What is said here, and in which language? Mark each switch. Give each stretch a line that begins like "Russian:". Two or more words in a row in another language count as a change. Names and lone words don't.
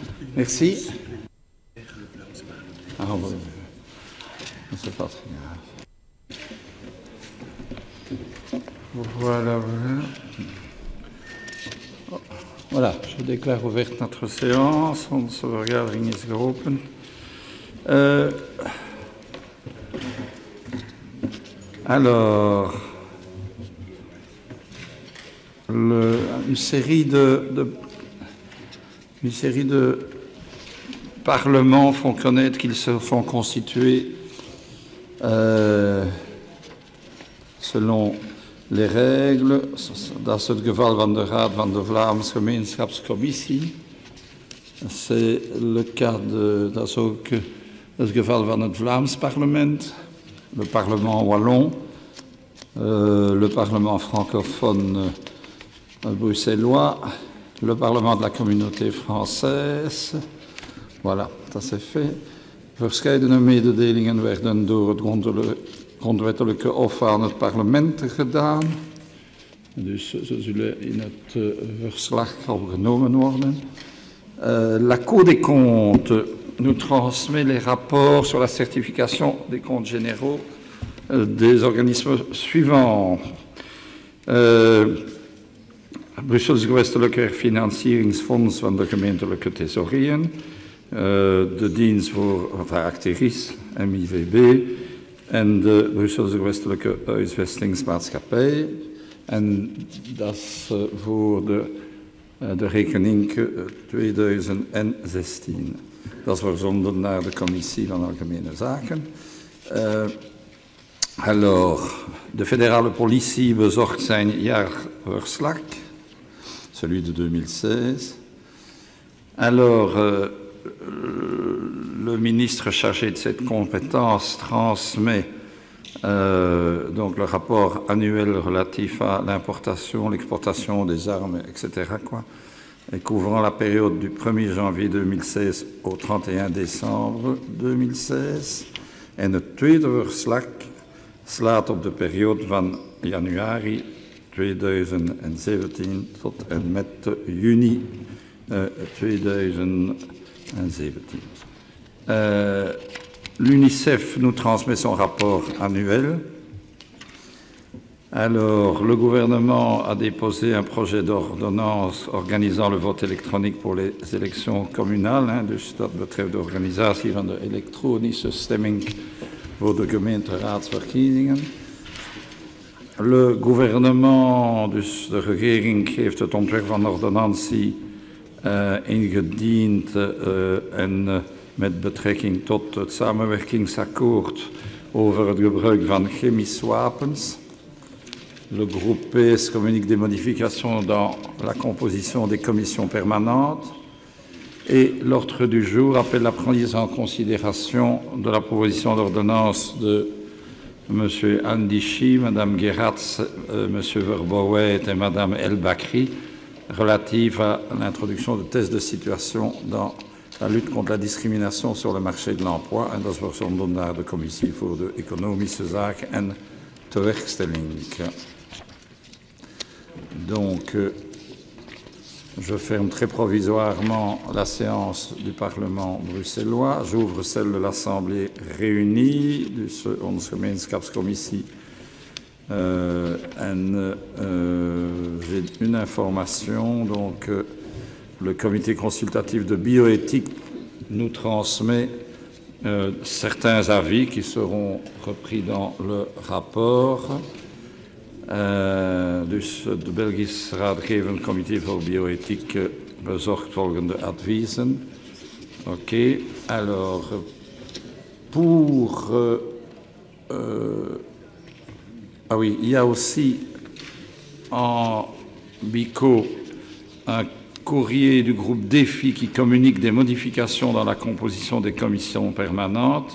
French: Merci. Ah, bon, c'est pas très grave. Voilà, voilà. Voilà, je déclare ouverte notre séance.
Dutch: Onze vergadering is geopend.
French: Alors, une série de parlements font connaître qu'ils se sont constitués selon les règles.
Dutch: Dat is het geval van de Raad van de Vlaamse Gemeenschapscommissie.
French: C'est le cas
Dutch: dat is ook het geval van het Vlaams parlement,
French: le parlement wallon, le parlement francophone bruxellois, le parlement de la communauté française. Voilà,
Dutch: dat is fait. Verscheidene mededelingen werden door het grondwettelijke hof aan het parlement gedaan. Dus ze zullen in het verslag opgenomen worden.
French: La Cour des comptes nous transmet les rapports sur la certification des comptes généraux des organismes suivants.
Dutch: Brussels Gewestelijke Financieringsfonds van de gemeentelijke thesaurieën, de dienst voor Acteris, MIVB, en de Brusselse Gewestelijke Huisvestingsmaatschappij. En dat is voor de rekening 2016. Dat is verzonden naar de Commissie van Algemene Zaken. Alors, de fédérale politie bezorgt zijn jaarverslag,
French: celui de 2016. Alors, le ministre chargé de cette compétence transmet donc le rapport annuel relatif à l'importation, l'exportation des armes, etc., quoi, et couvrant la période du 1er janvier 2016 au 31 décembre 2016.
Dutch: En het tweede verslag slaat op de periode van januari 2017 tot en met juni 2017.
French: L'UNICEF nous transmet son rapport annuel. Alors, le gouvernement a déposé un projet d'ordonnance organisant le vote électronique pour les élections communales.
Dutch: Dus dat betreft de organisatie van de elektronische stemming voor de gemeenteraadsverkiezingen.
French: Le gouvernement,
Dutch: dus de regering, heeft het ontwerp van ordonnantie ingediend en met betrekking tot het samenwerkingsakkoord over het gebruik van chemische wapens.
French: Le groupe PS communique des modifications dans la composition des commissions permanentes. Et l'ordre du jour appelle la prise en considération de la proposition d'ordonnance de M. Andichy, Mme Geratz, M. Verbouet et Mme El Bakri relative à l'introduction de tests de situation dans la lutte contre la discrimination sur le marché de l'emploi.
Dutch: En dat is verzonden naar de Commissie voor de Economische Zaken en Tewerkstelling.
French: Donc, je ferme très provisoirement la séance du Parlement bruxellois. J'ouvre celle de l'Assemblée réunie,
Dutch: de onze gemeenschapscommissie.
French: J'ai une information, donc le comité consultatif de bioéthique nous transmet certains avis qui seront repris dans le rapport.
Dutch: Dus het Belgisch Raadgevend Comité voor Bioethiek bezorgt volgende adviezen.
French: Ok, alors pour... ah oui, il y a aussi en BICO un courrier du groupe Défi qui communique des modifications dans la composition des commissions permanentes.